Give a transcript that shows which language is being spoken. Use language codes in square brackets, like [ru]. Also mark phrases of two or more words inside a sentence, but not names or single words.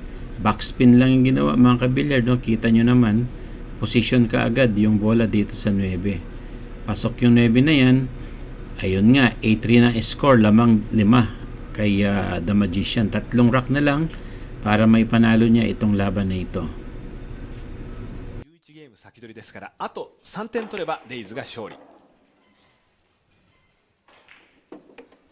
[tl] Backspin lang yung ginawa, mga kabilyard, no? Kita nyo naman, position ka agad yung bola dito sa 9. Pasok yung 9 na yan. Ayun nga, 8-3 na score, lamang 5 kay The Magician. 3 rack na lang para may panalo niya itong laban na ito. [ja] 11 ゲーム先取りですから、あと3点取ればレイズが勝利。